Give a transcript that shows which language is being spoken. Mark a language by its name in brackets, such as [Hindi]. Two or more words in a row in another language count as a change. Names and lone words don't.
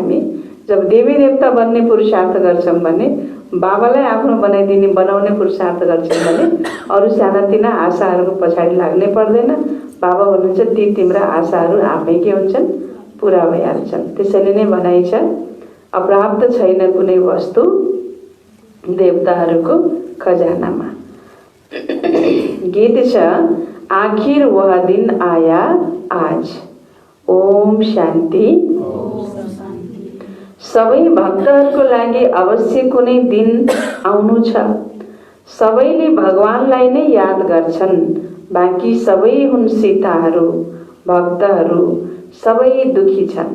[Nepali] हामी जब देवी देवता बन्ने पुरुषार्थ गर्छौँ भने, बाबालाई आफ्नो बनाउने पुरुषार्थ गर्छौँ भने अरू सानातिना आशाहरूको पछाडि लाग्नै पर्दैन। बाबा भन्नुहुन्छ ती तिम्रा आशाहरू आफै के हुन्छन्, पुरा भइहाल्छन्। त्यसैले नै भनाइ छ अप्राप्त छैन कुनै वस्तु देवताहरूको खजानामा। गीत छ [Hindi] आखिर वह दिन आया आज। [Nepali] ओम शान्ति। सबै भक्तहरूको लागि अवश्य कुनै दिन आउनु छ। सबैले भगवानलाई नै याद गर्छन्, बाँकी सबै हुन् सीताहरू। भक्तहरू सबै दुखी छन्।